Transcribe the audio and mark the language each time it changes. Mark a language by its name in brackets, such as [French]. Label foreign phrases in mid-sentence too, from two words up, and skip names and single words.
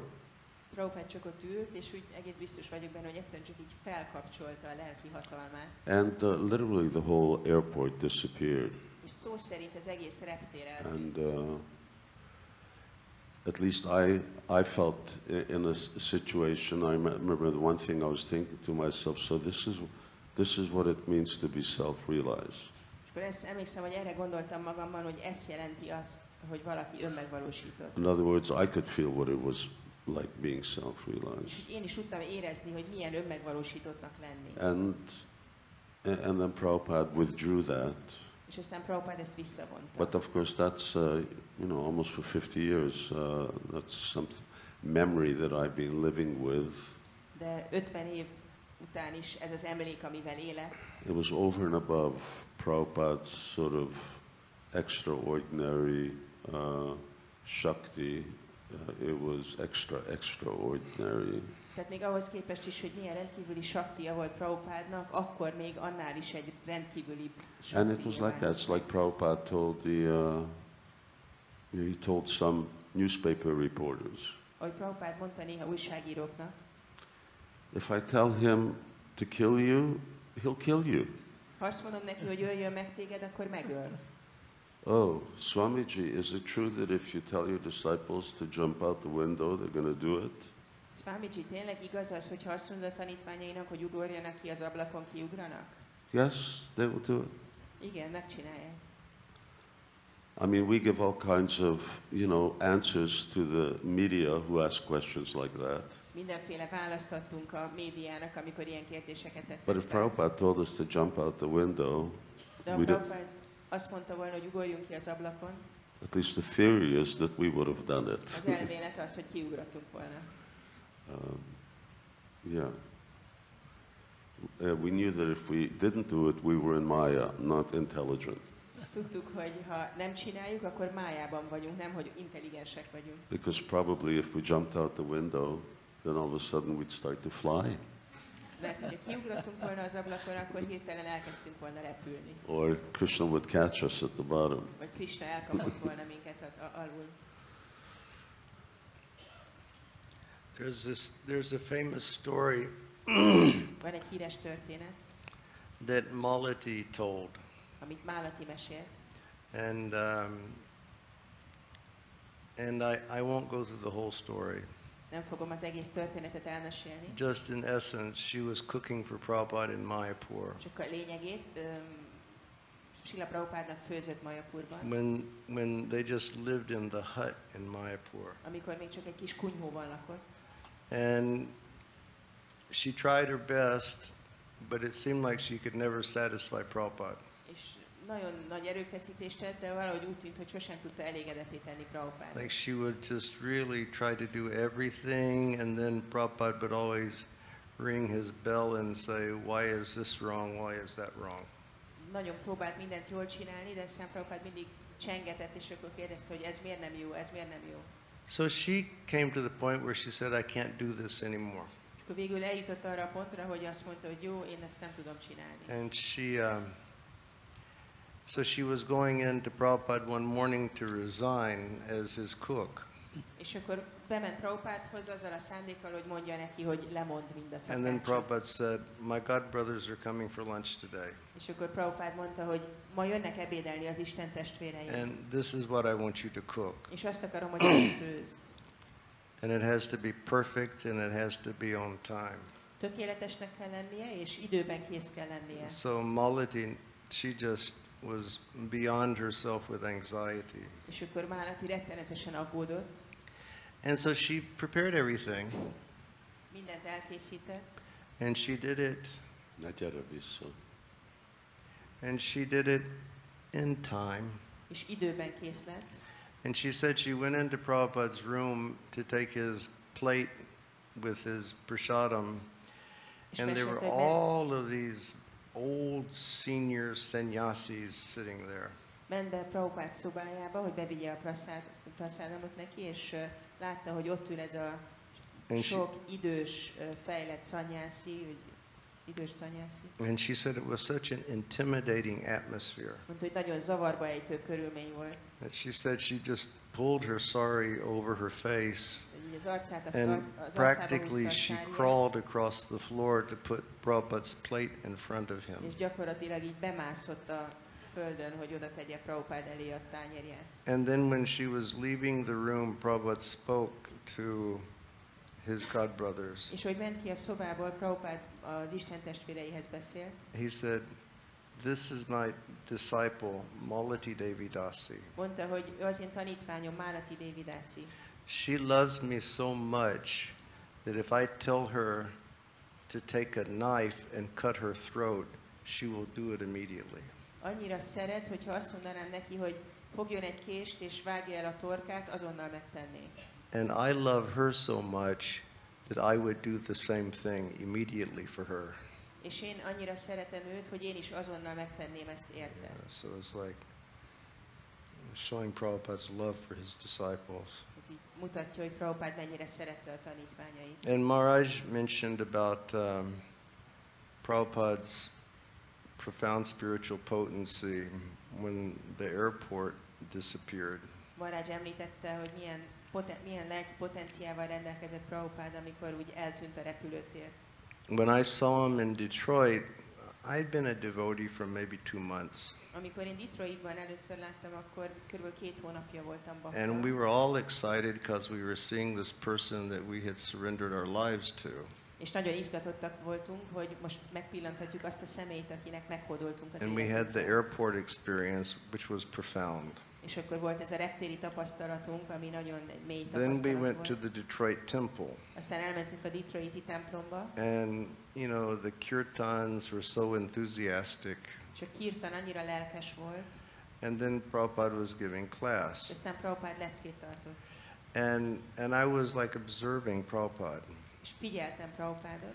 [Hungarian] Prabhupád csak ott ült, és úgy egész biztos vagyok benne, hogy egyszerűen csak így felkapcsolta a lelki hatalmát. [English] And literally the whole airport disappeared. [Hungarian] És szó szerint az egész reptér [English] And [Hungarian] eltűnt. [English] at least I felt in a situation, I remember the one thing I was thinking to myself, so this is what it means to be self-realized. [Hungarian] És akkor ezt emlékszem, hogy erre gondoltam magamban, hogy ez jelenti azt, hogy valaki önmegvalósított. [English] In other words, I could feel what it was like being [Hungarian] És [English] self-realized. [Hungarian] én is tudtam érezni, hogy milyen önmegvalósítottnak lenni. [English] And then Prabhupada withdrew that. [Hungarian] És aztán Prabhupád ezt visszavonta. [English] But of course that's, almost for 50 years, that's some memory that I've been living with. [Hungarian] De 50 év után is ez az emlék, amivel élek. [English] It was over and above Prabhupada's sort of extraordinary Shakti. It was extraordinary. [Hungarian] Tehát még ahhoz képest is, hogy milyen rendkívüli saktia volt Prabhupádnak, akkor még annál is egy rendkívüli sakti. [English] And it was like that. It's like Prabhupada told he told some newspaper reporters, [Hungarian] Ahogy Prabhupád mondta néha újságíróknak, [English] if I tell him to kill you, he'll kill you. [Hungarian] ha azt mondom neki, hogy öljön meg téged, akkor megöl. [English] Oh, Swamiji, is it true that if you tell your disciples to jump out the window, they're going to do it? [Hungarian] Swamiji, tényleg igaz az, hogy ha azt mondod a tanítványainak, hogy ugorjanak ki az ablakon, kiugranak? [English] Yes, they will do it. [Hungarian] Igen, megcsinálják. [English] I mean, we give all kinds of, answers to the media who ask questions like that. [Hungarian] Mindenféle választ adtunk a médiának, amikor ilyen kérdéseket tettek [English] But if [Hungarian] fel. [English] Prabhupada told us to jump out the window, [Hungarian] De ha [English] we don't- [Hungarian] Prabhupád azt mondta volna, hogy ugorjunk ki az ablakon, [English] at least the theory is that we would have done it. [Hungarian] az elmélet az, hogy kiugrottunk volna. [English] Yeah. We knew that if we didn't do it, we were in Maya, not intelligent. [Hungarian] Tudtuk, hogy ha nem csináljuk, akkor májában vagyunk, nem, hogy intelligensek vagyunk. [English] Because probably if we jumped out the window, then all of a sudden we'd start to fly. [Hungarian] Lehet, hogyha kiugrottunk volna az ablakon, akkor hirtelen elkezdtünk volna repülni. [English] Or Krishna would catch us at the bottom. [Hungarian] Vagy Krishna elkapott volna minket az alul. [English] There's a famous story [Hungarian] Van egy híres történet, [English] that Malati told. [Hungarian] amit Málati mesélt. [English] And I won't go through the whole story. [Hungarian] Nem fogom az egész történetet elmesélni. [English] Just in essence, she was cooking for Prabhupada in Mayapur. [Hungarian] Csak a lényegét, Śrīla Prabhupádnak főzött Mayapurban. [English] When they just lived in the hut in Mayapur. [Hungarian] Amikor még csak egy kis kunyhóban lakott. [English] And she tried her best, but it seemed like she could never satisfy Prabhupada. [Hungarian] És nagyon nagy erőfeszítést tett, de valahogy úgy tűnt, hogy sosem tudta elégedetté tenni Prabhupádot. [English] Like she would just really try to do everything, and then Prabhupada would always ring his bell and say, "Why is this wrong? Why is that wrong?" [Hungarian] Nagyon próbált mindent jól csinálni, de aztán Prabhupád mindig csengetett, és akkor kérdezte, hogy ez miért nem jó, ez miért nem jó. [English] So she came to the point where she said, "I can't do this anymore." [Hungarian] És akkor végül eljutott arra a pontra, hogy azt mondta, hogy jó, én ezt nem tudom csinálni. [English] And so she was going in to Prabhupada one morning to resign as his cook. [Hungarian] És akkor bement Prabhupádhoz azzal a szándékkal, hogy mondja neki, hogy lemond mind a [English] And then [Hungarian] szakácsot. [English] Prabhupada said, "My god brothers are coming for lunch today. [Hungarian] És akkor Prabhupád mondta, hogy ma jönnek ebédelni az Isten testvéreim. [English] And this is what I want you to cook. [Hungarian] És azt akarom, hogy ezt főzd. [English] And it has to be perfect and it has to be on time." [Hungarian] Tökéletesnek kell lennie, és időben kész kell lennie. [English] So Malati, she just was beyond herself with anxiety. [Hungarian] És akkor Málati rettenetesen aggódott. [English] And so she prepared everything, [Hungarian] Mindent elkészített, [English] and she did it, [Hungarian] Ne gyere vissza. [English] and she did it in time. [Hungarian] és időben kész lett. [English] And she said she went into Prabhupada's room to take his plate with his prasadam, [Hungarian] És [English] and there were [Hungarian] mesélte, hogy [English] all of these old senior sannyasis sitting there. [Hungarian] ment be Prabhupád szobájába, hogy bevigye a prasadamot neki, és látta, hogy ott ül ez a [English] And [Hungarian] sok idős, fejlett szanyászi, idős szanyászi. [English] And she said it was such an intimidating atmosphere [Hungarian] Mondta, hogy nagyon zavarba ejtő körülmény volt. [English] that she said she just pulled her sari over her face, [Hungarian] Hogy így az arcát [English] and [Hungarian] az arcába [English] practically [Hungarian] húzta a [English] she [Hungarian] sárját, [English] crawled across the floor to put Prabhupada's plate in front of him. [Hungarian] és gyakorlatilag így bemászott a földön, hogy oda tegye Prabhupád elé a tányérját. [English] And then when she was leaving the room, Prabhupada spoke to his godbrothers. [Hungarian] És hogy ment ki a szobából, Prabhupád az Isten testvéreihez beszélt. [English] He said, "This is my disciple, Malati Devi Dasi. [Hungarian] Mondta, hogy ő az én tanítványom, Málati Devi Dasi. [English] She loves me so much that if I tell her to take a knife and cut her throat, she will do it immediately." [Hungarian] Annyira szeret, hogyha azt mondanám neki, hogy fogjon egy kést és vágja el a torkát, azonnal megtenné. [English] And I love her so much that I would do the same thing immediately for her. [Hungarian] És én annyira szeretem őt, hogy én is azonnal megtenném ezt érte. [English] So it's like showing Prabhupada's love for his disciples. [Hungarian] Ez így mutatja, hogy Prabhupád mennyire szerette a tanítványait. [English] And Maharaj mentioned about Prabhupada's profound spiritual potency when the airport disappeared. [Hungarian] Maharaj említette, hogy milyen lelki potenciával rendelkezett Prabhupád, amikor úgy eltűnt a repülőtér. [English] When I saw him in Detroit, I'd been a devotee for maybe 2 months. [Hungarian] Amikor én Detroitban először láttam, akkor kb. 2 hónapja voltam bakta. [English] And we were all excited because we were seeing this person that we had surrendered our lives to. [Hungarian] És nagyon izgatottak voltunk, hogy most megpillanthatjuk azt a személyt, akinek meghódoltunk az [English] And we had the [Hungarian] életünkben. [English] airport experience, which was profound. [Hungarian] És akkor volt ez a reptéri tapasztalatunk, ami nagyon mély [English] Then we [Hungarian] tapasztalat [English] went to [Hungarian] volt. [English] the Detroit temple. [Hungarian] Aztán elmentünk a Detroiti templomba, [English] And, you know, the kirtans were so enthusiastic. [Hungarian] és a kirtan annyira lelkes volt, [English] And then Prabhupada was giving class. [Hungarian] és aztán Prabhupád leckét tartott. [English] And I was like observing Prabhupada. [Hungarian] És figyeltem Prabhupádot,